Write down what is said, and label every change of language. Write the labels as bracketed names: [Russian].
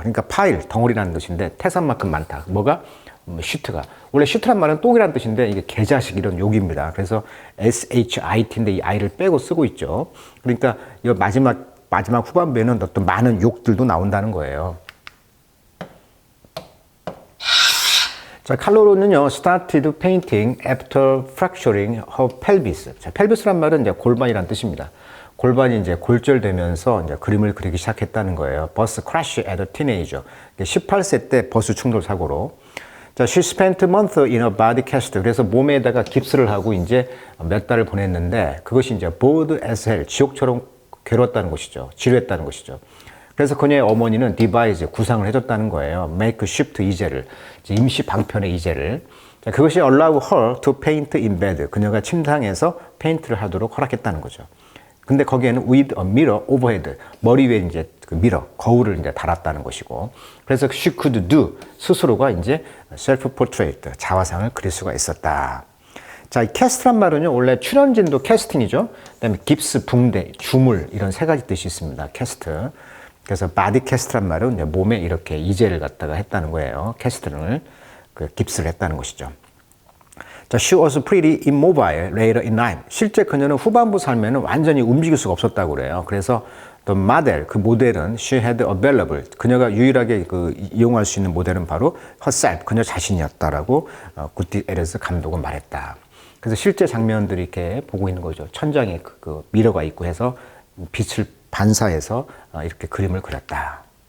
[Korean] 그러니까 파일, 덩어리라는 뜻인데 태산만큼 많다. 뭐가? 슈트가. 원래 슈트란 말은 똥이라는 뜻인데 이게 개자식 이런 욕입니다. 그래서 SHIT인데 이 I를 빼고 쓰고 있죠. 그러니까 이 마지막 마지막 후반부에는 어떤 많은 욕들도 나온다는 거예요. 자, 칼로는요, [English] started painting after fracturing her pelvis. [Korean] 자, pelvis란 말은 이제 골반이란 뜻입니다. 골반이 이제 골절되면서 이제 그림을 그리기 시작했다는 거예요. [English] Bus crash as a teenager. [Korean] 18세 때 버스 충돌 사고로. [English] 자, she spent a month in a body cast. [Korean] 그래서 몸에다가 깁스를 하고 이제 몇 달을 보냈는데 그것이 이제 [English] bored as hell. [Korean] 지옥처럼 괴로웠다는 것이죠. 지루했다는 것이죠. 그래서 그녀의 어머니는 디바이즈, 구상을 해줬다는 거예요. [English] make shift [Korean] 이제를, 임시 방편의 이제를. 자, 그것이 [English] allow her to paint in bed. [Korean] 그녀가 침상에서 페인트를 하도록 허락했다는 거죠. 근데 거기에는 [English] with a mirror overhead. [Korean] 머리 위에 이제 그 미러, 거울을 이제 달았다는 것이고. 그래서 [English] she could do, [Korean] 스스로가 이제 [English] self portrait, [Korean] 자화상을 그릴 수가 있었다. 자, 이 캐스트란 말은요, 원래 출연진도 캐스팅이죠. 그 다음에 깁스, 붕대, 주물, 이런 세 가지 뜻이 있습니다. 캐스트. 그래서 바디 캐스트란 말은 이제 몸에 이렇게 이제를 갖다가 했다는 거예요. 캐스트를, 그 깁스를 했다는 것이죠. [English] 자, she was pretty immobile later in life. [Korean] 실제 그녀는 후반부 삶에는 완전히 움직일 수가 없었다고 그래요. [English] 그래서 the model, [Korean] 그 모델은 [English] she had available. [Korean] 그녀가 유일하게 그 이용할 수 있는 모델은 바로 herself, 그녀 자신이었다라고 구티 에르스 감독은 말했다. 그래서 실제 장면들이 이렇게 보고 있는 거죠. 천장에 그 미러가 있고 해서 빛을 반사해서 이렇게 그림을 그렸다.